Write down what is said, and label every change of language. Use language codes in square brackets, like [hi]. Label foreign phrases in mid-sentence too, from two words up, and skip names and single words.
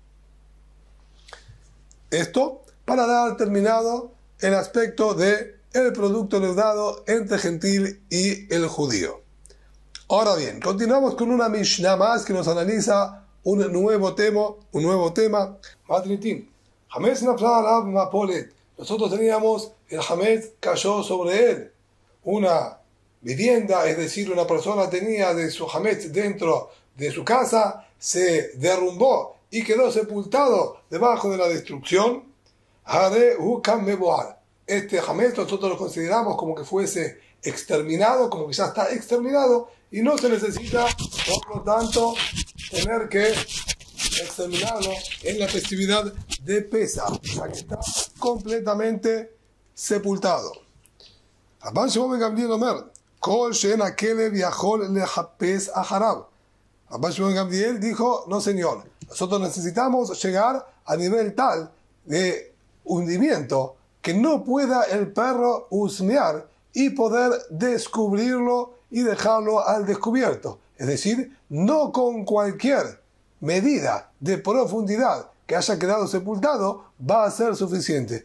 [es] Esto para dar terminado el aspecto de el producto leudado entre gentil y el judío. Ahora bien, continuamos con una Mishnah más que nos analiza un nuevo tema. Matritín. [he] חמץ נפלה עליו מפולת. [es] Nosotros teníamos el Hametz cayó sobre él. Una vivienda, es decir, una persona tenía de su Hametz dentro de su casa, se derrumbó y quedó sepultado debajo de la destrucción. [he] הרי הוא כמבוער. [es] Este Hametz nosotros lo consideramos como que fuese exterminado, como que ya está exterminado y no se necesita, por lo tanto, tener que exterminarlo en la festividad de Pesach, ya que está completamente sepultado. [he] רבן שמעון בן גמליאל אומר, כל שאין הכלב יכול לחפש אחריו. [es] Rabban Shimon ben Gamliel dijo, no señor, nosotros necesitamos llegar a nivel tal de hundimiento que no pueda el perro husmear y poder descubrirlo y dejarlo al descubierto. Es decir, no con cualquier medida de profundidad que haya quedado sepultado va a ser suficiente.